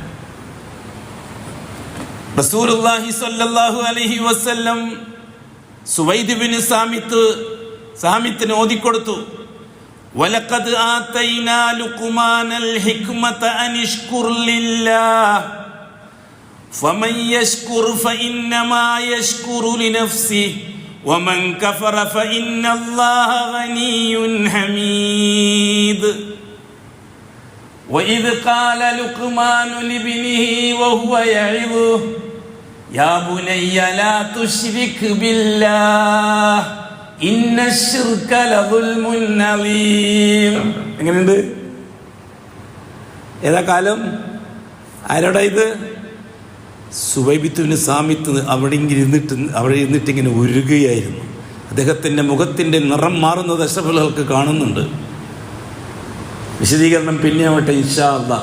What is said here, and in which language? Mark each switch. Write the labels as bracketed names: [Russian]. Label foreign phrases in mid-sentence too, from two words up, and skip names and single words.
[Arabic] رسول الله صلى الله عليه وسلم [Malayalam] സുവൈദ് ബിൻ സാമിത്തിന് ഓതിക്കൊടുത്തു, [Arabic] ولقد آتينا لقمان الحكمة أن اشكر لله فمن يشكر فإنما يشكر لنفسه ومن كفر فإن الله غني حميد. وإذ قال لقمان لابنه وهو يعظه يا بني لا تشرك بالله إن الشرك لظلم عظيم. [Malayalam] എങ്ങനെയുണ്ട്? ഏതാ കാലം? ആരോടാ ഇത്? സുവൈബിത്തുവിന് സാമിത്ത് അവിടെ ഇരുന്നിട്ട് ഇങ്ങനെ ഉരുകുകയായിരുന്നു. അദ്ദേഹത്തിൻ്റെ മുഖത്തിൻ്റെ നിറം മാറുന്നത് അഷ്റഫുൽക്ക് കാണുന്നുണ്ട്. വിശദീകരണം പിന്നെ ആവട്ടെ [Arabic] إن شاء الله.